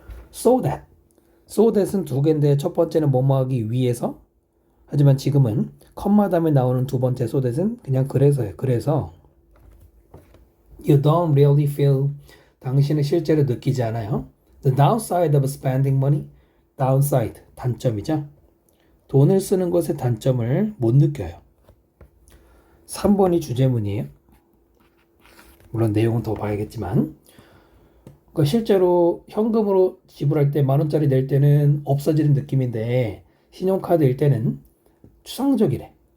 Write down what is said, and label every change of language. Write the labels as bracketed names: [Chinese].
[Korean] So that은 두 개인데 첫 번째는 뭐뭐 하기 위해서, 하지만 지금은 컴마 다음에 나오는 두 번째 so that은 그냥 그래서예요. 그래서 [English] you don't really feel, [Korean] 당신은 실제로 느끼지 않아요. [English] The downside of spending money, downside, 단점이죠. [Korean] 돈을 쓰는 것의 단점을 못 느껴요. 3번이 주제문이에요. 물론 내용은 더 봐야겠지만 그러니까 실제로 현금으로 지불할 때 10,000원짜리 낼 때는 없어지는 느낌인데 신용카드일 때는 추상적이래.